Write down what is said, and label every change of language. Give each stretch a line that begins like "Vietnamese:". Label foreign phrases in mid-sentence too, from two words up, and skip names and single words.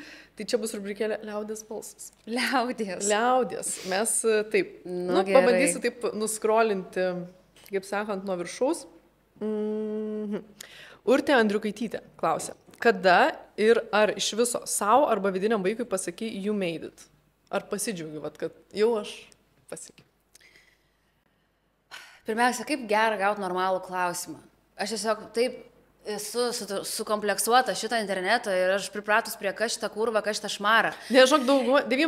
Lithuanian: Tai čia bus rubrikėlė Liaudės balsas. Liaudės. Mes taip, pabandysiu taip nuskrolinti, kaip sakant, nuo viršaus. Urtė Andriukaitytė klausia, kada ir ar iš viso savo arba vidiniam vaikui pasakai,
English: you made it?
Lithuanian: Ar pasidžiaugi, kad jau aš pasiekiau? Pirmiausia, kaip gera gauti normalų klausimą. Aš tiesiog taip esu sukompleksuota šitą internetą ir aš pripratus prie kas šitą kurvą, kas šitą šmarą. Nežinok, devym